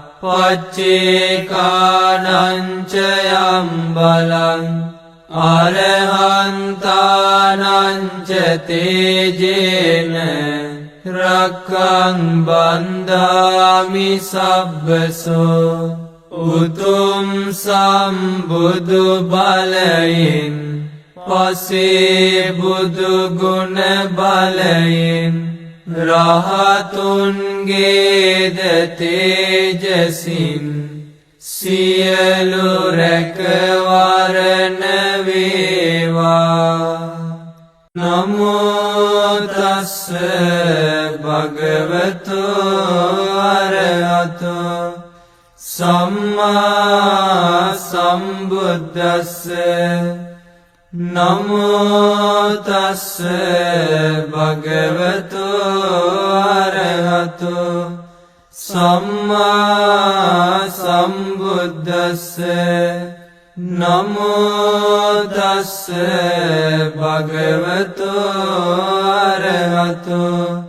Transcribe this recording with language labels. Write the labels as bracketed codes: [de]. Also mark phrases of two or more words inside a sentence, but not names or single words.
[pi] පච්චේකානං ච යම් බලං අරහන්තානං ච තේජේන රක්ඛං බන්ධාමි සබ්බසෝ [si] උතුම් සම්බුදු බලයෙන් පසේ බුදු ගුණ බලයෙන් රහතුන්ගේද තේජසින් සියලු රැකවරණ වේවා [pi] නමෝ තස්ස භගවතු අරහතෝ සම්මා සම්බුද්දස්ස නමෝ තස්ස භගවතු අරහතෝ සම්මා සම්බුද්දස්ස නමෝ තස්ස භගවතු අරහතෝ